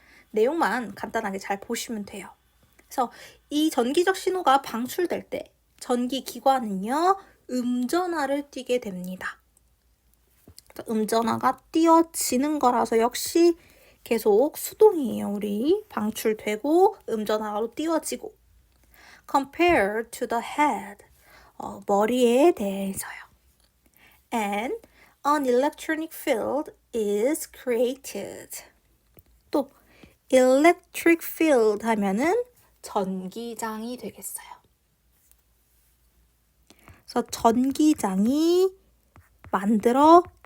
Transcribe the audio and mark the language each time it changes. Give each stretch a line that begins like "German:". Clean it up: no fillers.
Korean: 내용만 간단하게 잘 보시면 돼요. 그래서 이 전기적 신호가 방출될 때 전기기관은요 음전하를 띠게 됩니다. 음전하가 띄어지는 거라서 역시 계속 수동이에요. 우리 방출되고 음전하로 띄어지고
English: compared to the head
Korean: 머리에 대해서요.
English: And an electronic field is created.
Korean: 또 electric field 하면은 전기장이 되겠어요. 그래서 전기장이 만들어진다.